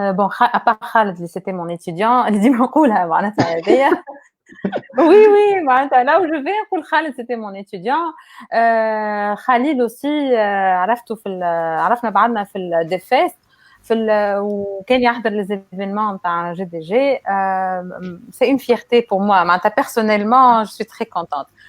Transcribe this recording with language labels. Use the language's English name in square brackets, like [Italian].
[French] Bon à part Khaled [Arabic] اللي [French] c'était mon étudiant [Arabic] اللي ديما نقولها معناتها هذيا. [French] Oui [Arabic] معناتها [French] là où je vais [Arabic] نقول [French] Khaled c'était mon étudiant. [Arabic] Khalil [French] aussi [Arabic] عرفنا بعضنا في الديفيس وكان يحضر [French] les événements [Arabic] نتاع جي دي جي. [French] c'est une fierté pour moi. [Arabic] معناتها [French] personnellement je suis très contente.